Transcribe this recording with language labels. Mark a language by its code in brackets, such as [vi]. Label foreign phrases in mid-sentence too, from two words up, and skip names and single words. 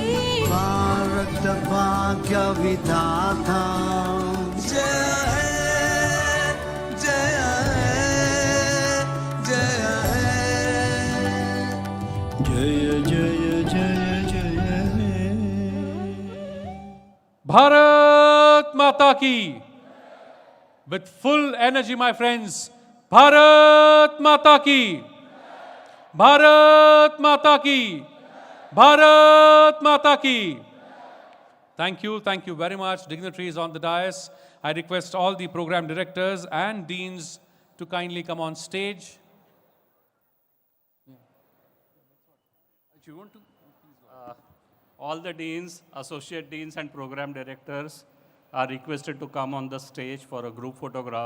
[hi] भारत भाग्य विधाता जय है जय है जय है जय जय जय जय हे भारत माता की. [en] With full energy, my friends. [hi] भारत माता की। भारत माता की. भारत माता की. [en] Thank you very much, dignitaries on the dais. I request all the program directors and deans to kindly come on stage. All the deans, associate deans and program directors are requested to come on the stage for a group photograph.